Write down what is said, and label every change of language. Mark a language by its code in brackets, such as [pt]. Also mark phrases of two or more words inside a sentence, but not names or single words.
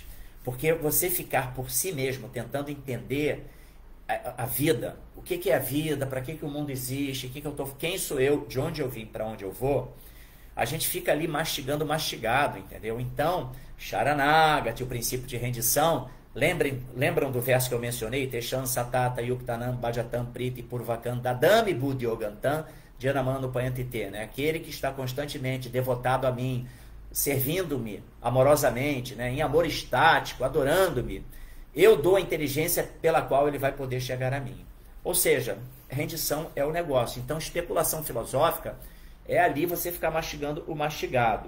[pt] Porque você ficar por si mesmo tentando entender a vida, o que é a vida, para que o mundo existe, quem sou eu, de onde eu vim, para onde eu vou, a gente fica ali mastigado, entendeu? Então, Sharanagati, o princípio de rendição, lembram do verso que eu mencionei? [sa] तेषां सतत युक्तानां भजतां प्रीति पूर्वकम् ददामि बुद्धि योगं तं येन माम् उपयान्ति ते, [pt] né? Aquele que está constantemente devotado a mim, servindo-me amorosamente, né? Em amor estático, adorando-me, eu dou a inteligência pela qual ele vai poder chegar a mim. Ou seja, rendição é o negócio. Então, especulação filosófica é ali você ficar mastigando o mastigado.